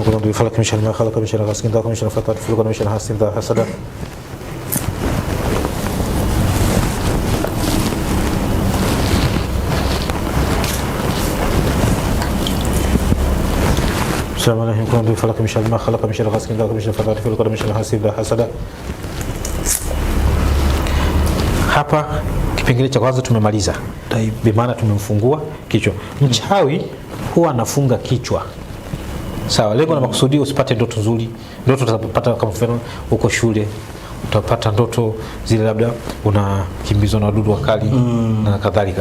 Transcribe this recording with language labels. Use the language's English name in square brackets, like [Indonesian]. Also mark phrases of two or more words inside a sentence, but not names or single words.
[Arabic] قل أعوذ بفلق من شر ما خلق من شر غاسق إذا وقب من شر النفاثات في العقد من شر حاسد إذا حسد. Bismillahirrahmanirrahim. قل أعوذ بفلق من شر ما خلق من شر غاسق إذا وقب من شر النفاثات في العقد من شر حاسد إذا حسد. [Swahili] Hapa kipengele cha kwanza tumemaliza. Bi maana tumemfungua kichwa. Mchawi huwa anafunga kichwa. Sawa, lengo na makusudi usipate ndoto nzuri. Ndoto utapata kama mfano uko shule, utapata ndoto zile labda unakimbizwa na wadudu wakali na kadhalika.